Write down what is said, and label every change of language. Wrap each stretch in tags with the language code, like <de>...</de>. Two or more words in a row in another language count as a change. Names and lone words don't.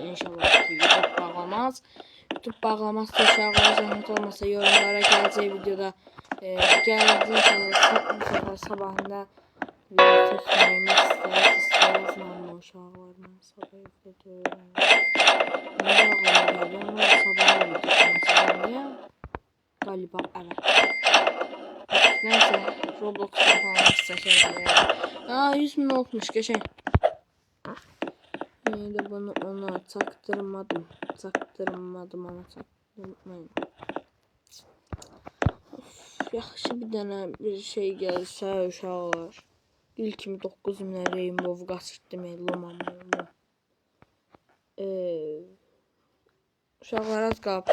<az>İnşallah ki YouTube bağlamaz. YouTube bağlamazsa uşaqlara zəhmət olmasa yorumlara gələcək videoda gələcək sabahında video çəkməyimi istəyirəm, amma uşaqlar mən sabah evdə deyirəm. Nə bağlamaya gəldim, mən sabah video çəkməyəm.</az> <tr>Qaliba evet.</tr> <az>Neyse Roblox'ta falan çəkərəm.</az> <tr>100 min olmuş geçen. Yine de bunu ona çaktırmadım. Ona çaktırmayın.</tr> <az>Yaxşı bir dənə bir şey gəlsə uşaqlar. İlkimi 9 minə Rainbow qaçırdım elləməm. Uşaqlar az qalıb.</az>